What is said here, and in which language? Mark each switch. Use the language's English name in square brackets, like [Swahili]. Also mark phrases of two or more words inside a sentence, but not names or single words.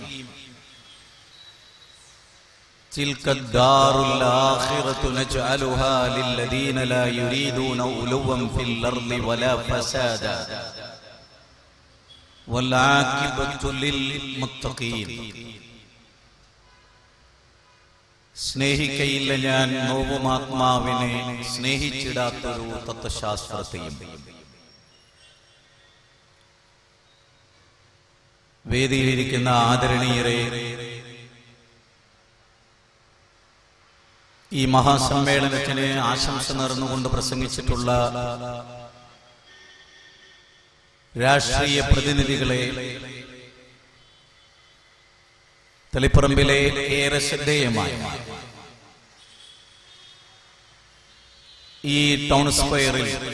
[Arabic] تلك الدار الآخرة نجعلها للذين لا يريدون علوا في الأرض ولا فسادا والعاقبة للمتقين. [Malayalam] സ്നേഹിക്കയില്ല ഞാൻ നോവുമാത്മാവിനെ, സ്നേഹിച്ചിടാത്തൊരു തത്വശാസ്ത്രത്തെയും. വേദിയിലിരിക്കുന്ന ആദരണീയരെ, ഈ മഹാസമ്മേളനത്തിന് ആശംസ നേർന്നുകൊണ്ട് പ്രസംഗിച്ചിട്ടുള്ള രാഷ്ട്രീയ പ്രതിനിധികളെ, തളിപ്പറമ്പിലെ ഏറെ ശ്രദ്ധേയമായ ഈ ടൗൺ സ്ക്വയറിൽ